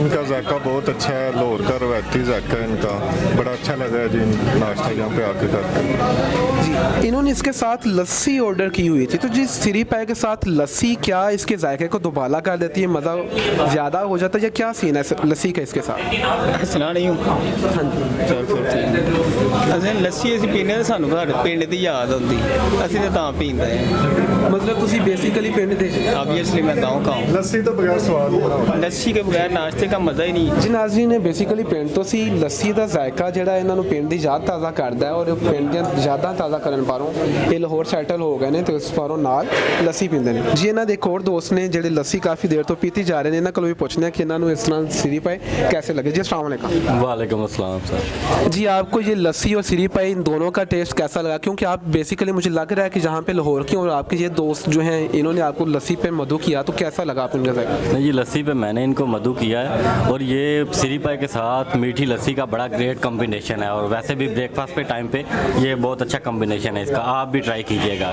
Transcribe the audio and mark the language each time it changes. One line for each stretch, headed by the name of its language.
Hindi: इनका जायका बहुत अच्छा है, लाहौर का रवायती जायका है इनका, बड़ा अच्छा लगा है जी नाश्ता यहाँ पे आके करके। जी, इन्होंने इसके साथ लस्सी ऑर्डर की हुई थी, तो जी सीरी पाई के साथ लस्सी क्या इसके जायके को दोबारा कर देती है, मज़ा ज़्यादा हो जाता है या क्या सीन है लस्सी का इसके साथ?
Punjabi: ਸੁਣਾ ਨਹੀਂ ਅਸੀਂ ਲੱਸੀ ਅਸੀਂ ਪੀਂਦੇ ਤਾਂ ਸਾਨੂੰ ਸਾਡੇ ਪਿੰਡ ਦੀ ਯਾਦ ਆਉਂਦੀ, ਅਸੀਂ ਤਾਂ ਤਾਂ ਪੀਂਦੇ ਹਾਂ। मतलब
Hindi: तुसी बेसिकली पिंड दे? ऑब्वियसली मैं गाँव का हूँ। लस्सी तो बगैर स्वाद नहीं। ਲੱਸੀ के बगैर नाश्ते का मज़ा ही नहीं।
Punjabi: ਜੀ ਨਾਜ਼ਰੀਨ ਨੇ ਬੇਸਿਕਲੀ ਪਿੰਡ ਤੋਂ ਸੀ ਲੱਸੀ ਦਾ ਜ਼ਾਇਕਾ ਜਿਹੜਾ ਇਹਨਾਂ ਨੂੰ ਪਿੰਡ ਦੀ ਯਾਦ ਤਾਜ਼ਾ ਕਰਦਾ ਹੈ ਔਰ ਪਿੰਡ ਦੀਆਂ ਯਾਦਾਂ ਤਾਜ਼ਾ ਕਰਨ ਪਾਰੋਂ ਇਹ ਲਾਹੌਰ ਸੈਟਲ ਹੋ ਗਏ ਨੇ ਤੇ ਉਸ ਪਾਰੋਂ ਨਾਲ ਲੱਸੀ ਪੀਂਦੇ ਨੇ। ਜੀ ਇਹਨਾਂ ਦੇ ਇੱਕ ਹੋਰ ਦੋਸਤ ਨੇ ਜਿਹੜੇ ਲੱਸੀ ਕਾਫੀ ਦੇਰ ਤੋਂ ਪੀਤੀ ਜਾ ਰਹੇ ਨੇ, ਇਹਨਾਂ ਕੋਲੋਂ ਵੀ ਪੁੱਛਦੇ ਹਾਂ ਕਿ ਇਹਨਾਂ ਨੂੰ ਇਸ ਤਰ੍ਹਾਂ सीरी पाई कैसे लगे। जी अस्सलाम वालेकुम।
Hindi: वालेकुम अस्सलाम सर। जी, आपको ये लस्सी और सीरी पाई इन दोनों का टेस्ट कैसा लगा? क्योंकि आप बेसिकली मुझे लग रहा है कि जहाँ पे लाहौर के और आपके ये दोस्त जो हैं इन्होंने आपको लस्सी पे मधु किया, तो कैसा लगा आपको इनका जायका? ये लस्सी पे मैंने इनको मधु किया है और ये सीरी पाई के साथ मीठी लस्सी का बड़ा ग्रेट कॉम्बिनेशन है और वैसे भी ब्रेकफास्ट पे टाइम पे ये बहुत अच्छा कॉम्बिनेशन है इसका, आप भी ट्राई कीजिएगा।